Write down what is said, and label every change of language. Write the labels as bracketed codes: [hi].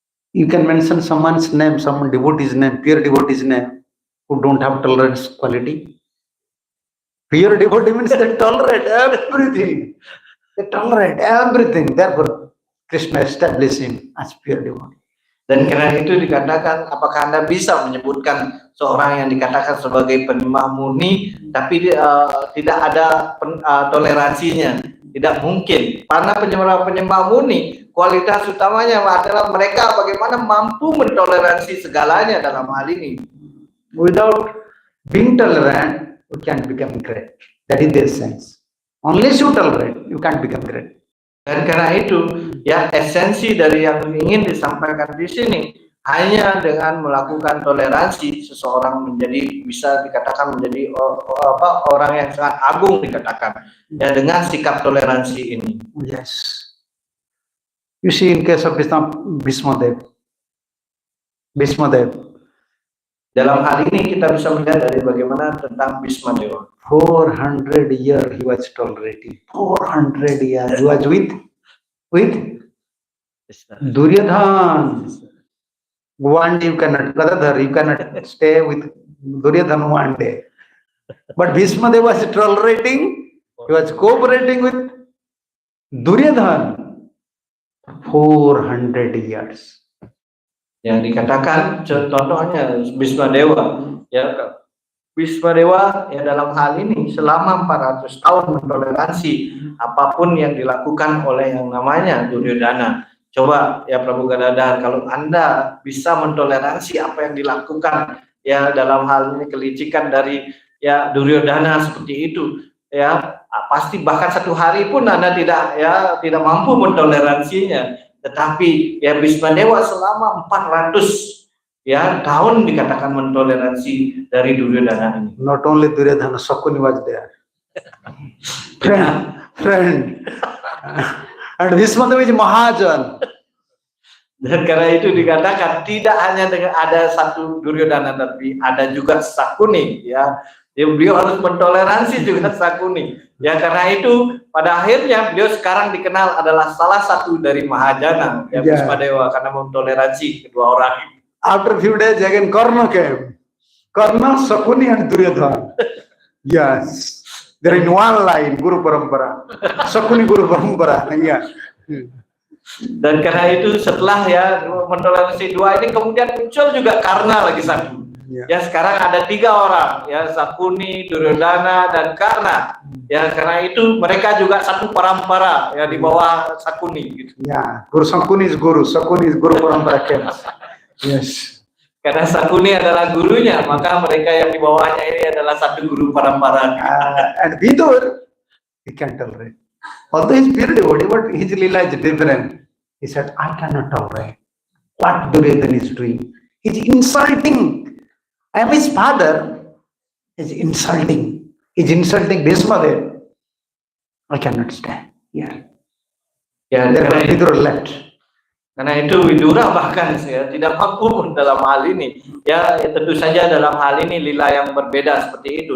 [en] You can mention someone's name, someone devotee's name, pure devotee's name, who don't have tolerance quality. Pure devotee means they tolerate everything. They tolerate everything. Therefore, Krishna established him as pure devotee. [id] Dan karena itu dikatakan, apakah Anda bisa menyebutkan seorang yang dikatakan sebagai penyembah murni, tapi tidak ada toleransinya? Tidak mungkin. Karena penyembah murni, kualitas utamanya adalah mereka bagaimana mampu mentoleransi segalanya dalam hal ini. [en] Without being tolerant, you can't become great. That is the essence. Unless you tolerate, you can't become great. [id] Dan karena itu, ya esensi dari yang ingin disampaikan di sini hanya dengan melakukan toleransi seseorang bisa dikatakan menjadi orang yang sangat agung dikatakan ya dengan sikap toleransi ini. [en] Yes. You see in case of Bhisma Dev. [id] Dalam hal ini kita bisa melihat dari bagaimana tentang Bhisma Dewa. [en] 400 years he was tolerating. 400 years he was with Duryodhana. One day you cannot stay with Duryodhana one day. But Bhisma Deva was tolerating, he was cooperating with Duryodhana 400 years. [id] Yang dikatakan contohnya Bhisma Dewa, ya Bhisma Dewa ya dalam hal ini selama 400 tahun mentoleransi apapun yang dilakukan oleh yang namanya Duryodhana. Coba ya Prabu Gadadhar, kalau Anda bisa mentoleransi apa yang dilakukan ya dalam hal ini kelicikan dari ya Duryodhana seperti itu, ya pasti bahkan satu hari pun Anda tidak mampu mentoleransinya. Tetapi ya Bhisma Dewa selama 400 ya tahun dikatakan mentoleransi dari Duryodhana ini. [en] Not only Duryodhana, Shakuni was there. friend. And Bhisma Dewa is Mahajan. [id] Dan karena itu dikatakan tidak hanya dengan ada satu Duryodhana, tapi ada juga Shakuni ya. Beliau harus mentoleransi juga Shakuni. Ya karena itu pada akhirnya beliau sekarang dikenal adalah salah satu dari Mahajana ya Bhisma Dewa karena mentoleransi kedua orang. [en] After few days again Karna came. Karna, Shakuni and Duryodhana. Yes. They're in one line, Guru Parampara. Shakuni Guru Parampara. Yeah. [id] Dan karena itu setelah ya mentoleransi dua ini kemudian muncul juga Karna lagi satu. Ya sekarang ada 3 orang ya Shakuni, Duryodhana dan Karna. Ya karena itu mereka juga satu parampara ya di bawah Shakuni gitu. [en] Ya, Guru Shakuni is Guru Parampara camps. Yes. [id] Karena Shakuni adalah gurunya, maka mereka yang di bawahnya ini adalah satu guru parampara. [en] And Vidur, he can tolerate. Although he's pure devotee, but his lila is different. He said, I cannot tolerate what Duryodhana is doing. He's insulting. I am his father. He's insulting. He's insulting Bhisma Deva. I cannot stand. Yeah. [id] Ya, [en] therefore Vidur left. [id] Karena itu Widura bahkan ya tidak mampu pun dalam hal ini. Ya tentu saja dalam hal ini lila yang berbeda seperti itu.